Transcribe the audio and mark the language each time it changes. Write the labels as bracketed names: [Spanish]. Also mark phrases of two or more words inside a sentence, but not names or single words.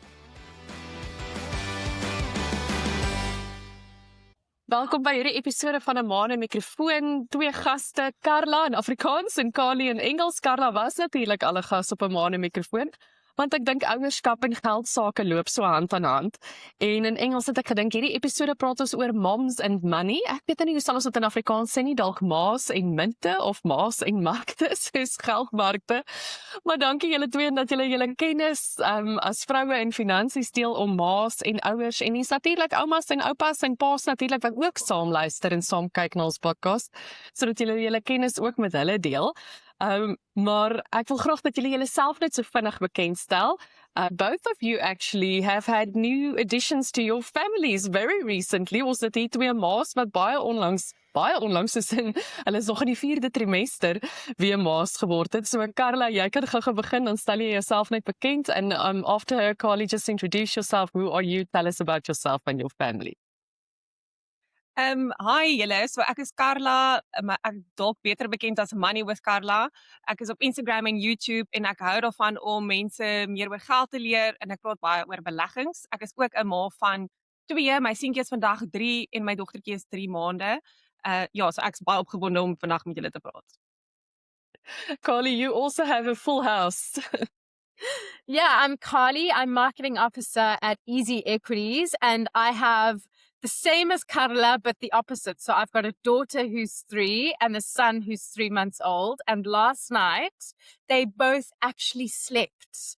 [Afrikaans] Welkom by hierdie episode van 'n ma en 'n mikrofoon. Twee gaste, Carla in Afrikaans en Kali in Engels. Carla was natuurlik alle gas op 'n ma en 'n mikrofoon, want ek dink ouerskap en geldsaake loop so hand aan hand. En in Engels het ek gedink hierdie episode praat ons oor [English] moms and money. [Afrikaans] Ek weet nie hoe sal ons dit in Afrikaans sê nie, dalk maas en munte of maas en markte, soos geldmarkte. Maar dankie julle twee dat julle kennis as vroue en finansies deel om maas en ouers en dis natuurlik oumas en oupas en paas natuurlik wat ook saam luister en saam kyk na ons podcast, sodat julle kennis ook met hulle deel. Maar ek wil graag dat julle julleself net so vinnig bekendstel. [English] Both of you actually have had new additions to your families very recently. [Afrikaans] Ons het hier twee maas wat baie onlangs is in, hulle is nog in die 4de trimester weer maas geword het. So Carla, jy kan gou begin, dan stel jy jouself net bekend [English] and after her, Carly, just introduce yourself. Who are you? Tell us about yourself and your family. [Afrikaans] Hi julle, so ek is Carla, maar ek dalk beter bekend as Money with Carla. Ek is op Instagram en YouTube en ek hou daarvan om mense meer oor geld te leer en ek praat baie oor beleggings. Ek is ook 'n ma van 2, my seentjie is vandag 3 en my dogtertjie is 3 maande. So ek is baie opgewonde om vandag met julle te praat. [English] Carly, you also have a full house. Yeah, I'm Carly. I'm marketing officer at Easy Equities, and I have the same as Carla, but the opposite. So I've got a daughter who's 3 and a son who's 3 months old. And last night, they both actually slept.